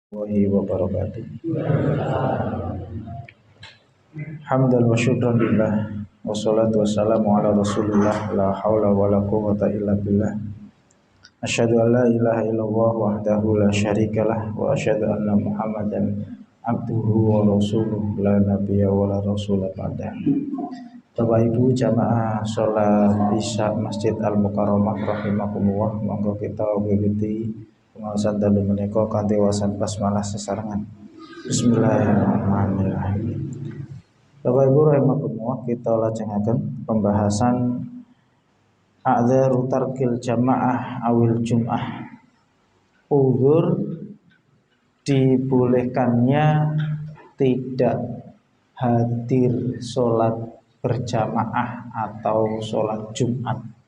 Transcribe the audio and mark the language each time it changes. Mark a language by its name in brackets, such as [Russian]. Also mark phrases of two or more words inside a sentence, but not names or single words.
[Arabic] ورحمة الله وبركاته. حمدا وشكرا لله. والصلاة والسلام على رسول الله. لا حول ولا قوة إلا بالله. أشهد أن لا إله إلا الله وحده لا شريك له. وأشهد أن محمدا عبده ورسوله. لا نبي ولا رسول بعده. [Indonesian] Bapak Ibu jamaah sholat Isya Masjid Al-Mukarramah rahimakumullah. [Javanese] Monggo kita wiwiti pengawasan dalu menika kanthi wasan basmalah sesarengan. [Arabic] بسم الله الرحمن الرحيم. [Javanese] Bapak Ibu rahimakumullah, kita lajengaken pembahasan [Arabic] أعذار ترك الجماعة أو الجمعة. [Indonesian] Uzur dibolehkannya tidak hadir sholat berjamaah atau sholat Jumat.